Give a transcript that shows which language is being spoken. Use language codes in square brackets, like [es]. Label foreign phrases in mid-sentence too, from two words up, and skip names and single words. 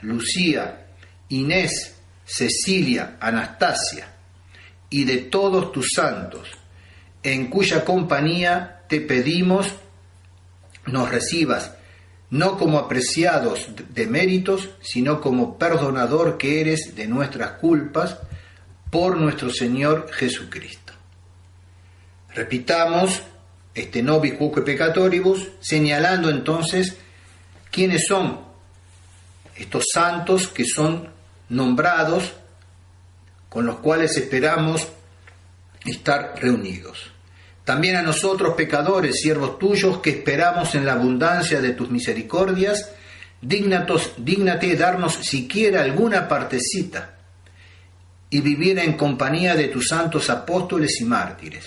[es] Lucía, Inés, Cecilia, Anastasia, y de todos tus santos, en cuya compañía te pedimos nos recibas, no como apreciados de méritos, sino como perdonador que eres de nuestras culpas, por nuestro Señor Jesucristo. Repitamos este [la] nobis quoque peccatoribus, [es] señalando entonces quiénes son estos santos que son nombrados con los cuales esperamos estar reunidos. También a nosotros, pecadores, siervos tuyos, que esperamos en la abundancia de tus misericordias, dígnate darnos siquiera alguna partecita y vivir en compañía de tus santos apóstoles y mártires.